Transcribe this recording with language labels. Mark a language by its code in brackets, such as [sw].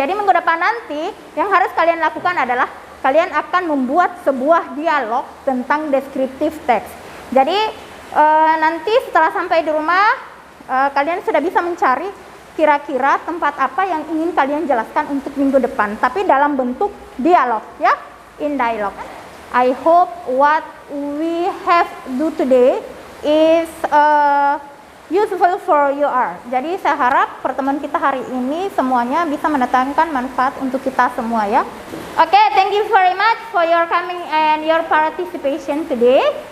[id] Jadi minggu depan nanti, yang harus kalian lakukan adalah kalian akan membuat sebuah dialog tentang descriptive text. Jadi nanti setelah sampai di rumah, kalian sudah bisa mencari kira-kira tempat apa yang ingin kalian jelaskan untuk minggu depan. Tapi dalam bentuk dialog ya, [en] in dialog. I hope what we have do today is useful for you all. [id] Jadi saya harap pertemuan kita hari ini semuanya bisa mendatangkan manfaat untuk kita semua ya. [en] Oke, thank you very much for your coming and your participation today.